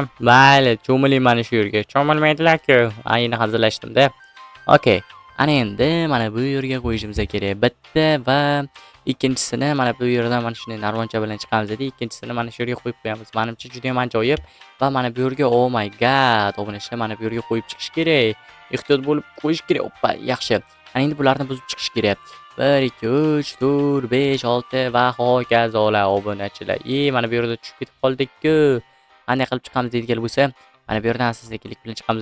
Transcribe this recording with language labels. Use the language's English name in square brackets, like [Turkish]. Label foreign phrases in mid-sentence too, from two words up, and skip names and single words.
[Uzbek] Mayli, cho'miling mana shu yerga. Cho'milmaydilar-ku. Ayni hazillashdim-da. Okay. Ana endi mana bu yerga qo'yishimiz kerak. Bitta va ikkinchisini mana bu yerdan mana shunday narvoncha bilan chiqamiz edi. Ikkinchisini mana shu yerga qo'yib qo'yamiz. Menimcha juda ham ajoyib va mana bu yerga [English] oh my god, [Uzbek] obunachilar, mana bu yerga qo'yib chiqish kerak. Ehtiyot bo'lib qo'yish kerak. Oppa, yaxshi. Ana endi bularni buzib chiqish kerak. 1 2 3 4 5 6 va hokazolar obunachilar. Mana bu yerda tushib ketib qoldik-ku. Qanday qilib chiqamiz deydigan bo'lsa, mana bu yerdan sekinlik bilan chiqamiz.